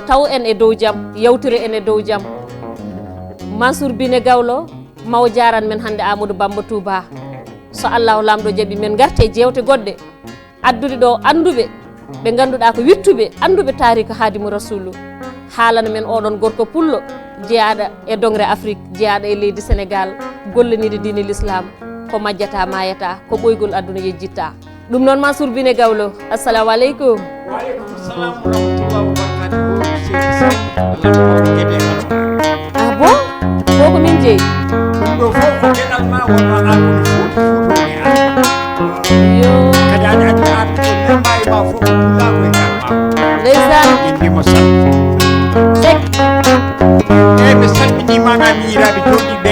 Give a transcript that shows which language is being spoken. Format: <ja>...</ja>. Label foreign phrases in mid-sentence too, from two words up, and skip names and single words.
<ff>taw en e dow jaam yawtire en e dow jaam Mansour Bine Gawlo maw jaran men hande Amadou Bamba Touba so Allahu lamɗo jaaɓi men garte jewte goɗɗe addude ɗo anduɓe ɓe ganduɗa ko wittuɓe anduɓe tarika Hadimu Rasulu haalana men oɗon gorko pullo jeyaɗo e dongre Afrique jeyaɗo e leydi Sénégal gollanide diine l'islam ko majjata mayata ko ɓoygol aduna yejjitta ɗum noon Mansour Bine Gawlo</ff> <ar>السلام عليكم. وعليكم السلام ورحمة الله وبركاته.</ar> <fr>Ah bon</fr> <ff>koko min jeeyi ɗum ɗo fof ko geɗal ma wonno andude fuutoni yo kadi aɗa andi an ko membayi ma fof pulla koye gal ma ndeysaan en mbimo sal sek eyyi ɓe salminima na miiraɓe joɗɗi ɓe</ff>